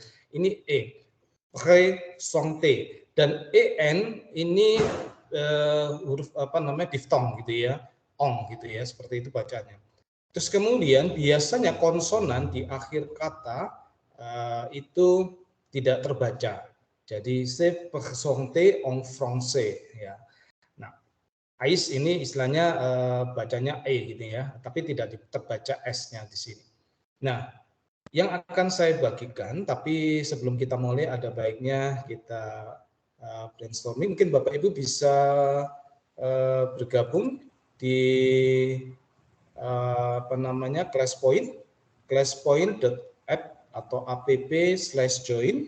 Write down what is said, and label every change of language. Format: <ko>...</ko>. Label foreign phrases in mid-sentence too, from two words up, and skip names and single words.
<id>Ini E, horizonte. Dan en ini huruf apa namanya diftong gitu ya, ong gitu ya, seperti itu bacanya. Terus kemudian biasanya konsonan di akhir kata itu tidak terbaca. Jadi</id> <fr>c'est présenté en français</fr> <id>ya. Nah, ais ini istilahnya bacanya e gitu ya, tapi tidak terbaca s-nya di sini. Nah, yang akan saya bagikan, tapi sebelum kita mulai ada baiknya kita brainstorming. Mungkin Bapak Ibu bisa bergabung di apa namanya classpoint.app atau app/join.</id>